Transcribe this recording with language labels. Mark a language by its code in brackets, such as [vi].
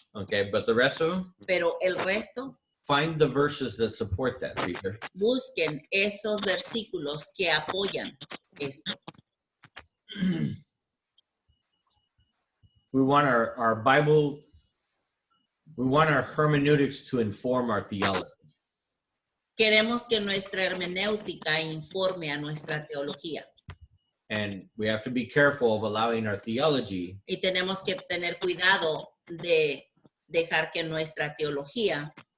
[en] Okay, but the rest of them, [es] Pero el resto, [en] find the verses that support that, Peter. [es] busquen esos versículos que apoyan esto. [en] We want our Bible, we want our hermeneutics to inform our theology. [es] Queremos que nuestra hermenéutica informe a nuestra teología. [en] And we have to be careful of allowing our theology [es] Y tenemos que tener cuidado de dejar que nuestra teología